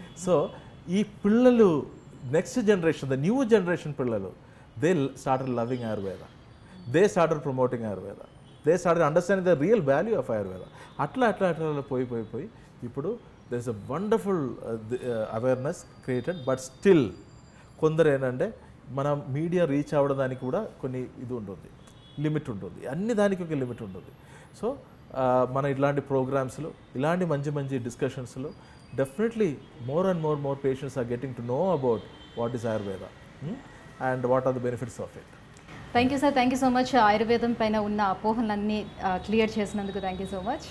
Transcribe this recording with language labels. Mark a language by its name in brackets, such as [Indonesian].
[English] so [Telugu] ఈ పిల్లలు [English] Next generation, the new generation పిల్లలు, they started loving Ayurveda, they started promoting Ayurveda, they started understanding the real value of Ayurveda. [Telugu] అట్లా పోయి ఇప్పుడు [English] There is a wonderful awareness created. [Telugu] But still కొందరు ఏంటంటే మన మీడియా రీచ్ అవ్వడానికి కూడా కొన్ని ఇది ఉంటుంది, లిమిట్ ఉంటుంది, అన్ని దానికి ఒక లిమిట్ ఉంటుంది. [English] so [Telugu] మన ఇట్లాంటి ప్రోగ్రామ్స్లో, ఇలాంటి మంచి మంచి డిస్కషన్స్లో [English] definitely more and more patients are getting to know about what is Ayurveda and what are the benefits of it. Thank you sir, thank you so much. [Telugu] ఆయుర్వేదం పైన ఉన్న అపోహలన్నీ క్లియర్ చేసినందుకు [English] Thank you so much.